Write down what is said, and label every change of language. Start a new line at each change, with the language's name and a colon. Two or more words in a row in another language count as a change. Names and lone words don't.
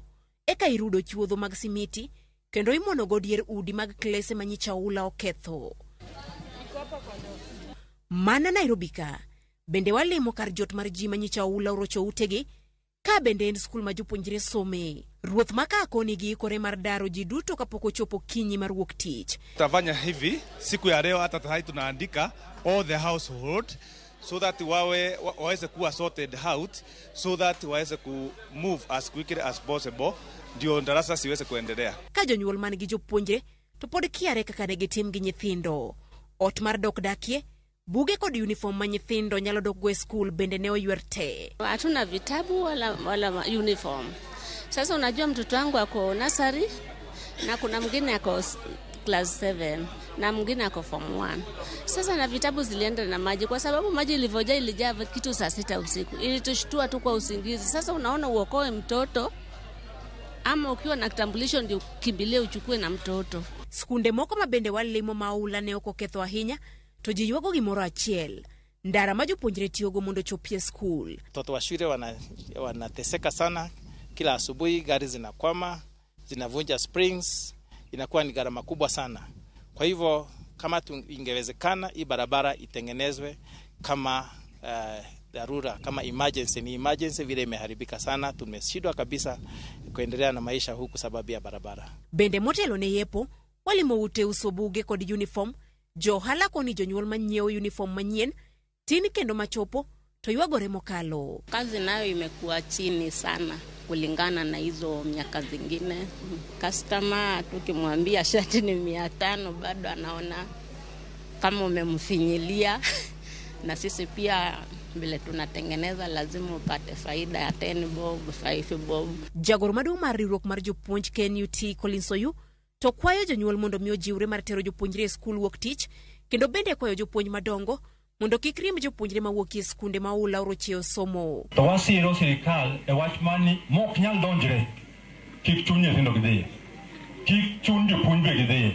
Luo (Kenya and Tanzania): Eka irudo chuodho mag simiti kendo imono godier udi mag klese manyicha oula oketho. Mana Nairobi ka, bende walimo kar jot mar ji manyicha oula orocho utegi, ka bende en skul ma jopuonjre some. Ruoth maka koni gi kore mar daro ji duto kapok ochopo kinyi mar wuok tich.
Swahili: Tutafanya hivi siku ya leo hata hai tunaandika
English: all the household so that
Swahili: waweze kuwa
English: sorted out so that
Swahili: waweze ku
English: move as quickly as possible
Swahili: ndio darasa siweze kuendelea.
Luo (Kenya and Tanzania): Ka jonyuol man gi jopuonjre to pod kiare kaka ne gitim gi nyithindo. Ot mar dok dakie, buge kod uniform ma nyithindo nyalo dok go e skul bende ne oywer te.
Swahili: Hatuna vitabu wala uniform. Sasa unajua mtoto wangu ako nursery na kuna mwingine ako class 7 na mwingine ako form 1. Sasa na vitabu zilienda na maji kwa sababu maji ilivyoja ilijaa kitu saa 6 usiku. Ilitushtua tu kwa usingizi. Sasa unaona uokoe mtoto ama ukiwa na kitambulisho ndio kimbilie uchukue na mtoto.
Luo (Kenya and Tanzania): Skunde moko mabende walimo maula ne okoketho ahinya to ji yuago gimoro achiel. Ndara ma jopuonjre tiyogo mondo chopie skul.
Swahili: Watoto wa shule wanateseka sana. Kila asubuhi gari zinakwama, zinavunja springs, inakuwa ni gharama kubwa sana. Kwa hivyo kama ingewezekana hii barabara itengenezwe kama dharura, kama emergency vile imeharibika sana, tumeshindwa kabisa kuendelea na maisha huku sababu ya barabara.
Luo (Kenya and Tanzania): Bende motelo ne yepo walimo ute usobuge kod uniform, johala koni jonyuol manyiewo uniform manyien, tin kendo machopo to yuagore mokalo.
Swahili: Kazi nayo imekuwa chini sana kulingana na hizo miaka zingine. Customer tukimwambia shati ni 500 bado anaona kama umemfinyilia na sisi pia vile tunatengeneza lazima upate faida ya 10 bob, 5 bob.
Luo (Kenya and Tanzania): Jagoro maduong' mar riwruok mar jopuonj KNUT Collins Oyu to kwayo jonyuol mondo miyo jiwre mar tero jopuonjre e skul wuok tich, kendo bende kwayo jopuonj madongo mondo kik riemb jopuonjre mawuok e skunde ma ula orocheo somo. To wasiro sirikal e wach mani mok nyal donjre, kik chuny nyithindo gidhiye, kik chuny jopuonj be gidhiye.